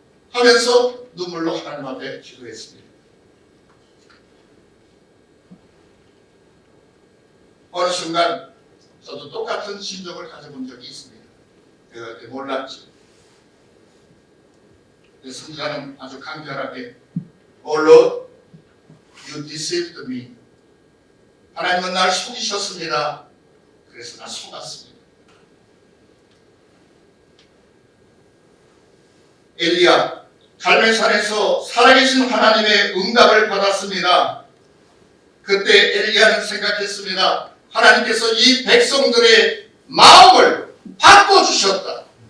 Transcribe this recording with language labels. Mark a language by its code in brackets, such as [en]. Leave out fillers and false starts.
[ko] 하면서 눈물로 하나님 앞에 기도했습니다. 어느 순간 저도 똑같은 심정을 가져본 적이 있습니다. 내가 그때 몰랐죠. 선지자는 아주 간결하게 [en] O Lord, you deceived me. [ko] 하나님은 날 속이셨습니다. 그래서 나 속았습니다. 엘리야, 갈멜산에서 살아계신 하나님의 응답을 받았습니다. 그때 엘리야는 생각했습니다. 하나님께서 이 백성들의 마음을 바꿔주셨다.